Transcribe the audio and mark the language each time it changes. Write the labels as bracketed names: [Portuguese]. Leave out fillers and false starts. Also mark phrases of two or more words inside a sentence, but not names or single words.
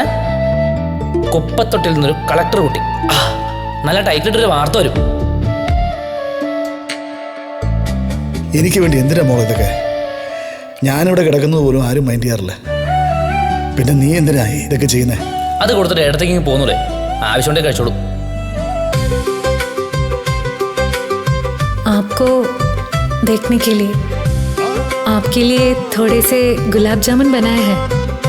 [Malayalam] കുപ്പത്തൊട്ടിൽ നിന്നൊരു കളക്ടർ കുട്ടി, നല്ല ടൈറ്റിലിട്ടൊരു വാർത്ത വരും. എനിക്ക് വേണ്ടി എന്തിനാ മോളെ ഇതൊക്കെ? ഞാനിവിടെ കിടക്കുന്നത് പോലും ആരും മൈൻഡ് ചെയ്യാറില്ല. പിന്നെ നീ എന്തിനാ ഇതൊക്കെ ചെയ്യുന്നേ? അത് കൊടുത്തിട്ട് ഇടത്തേക്ക് പോകുന്നൂടെ? ആവശ്യമുണ്ടേ കഴിച്ചോളൂ. [Hindi] आपको देखने के लिए आपके लिए थोड़े से गुलाब जामुन बनाए हैं.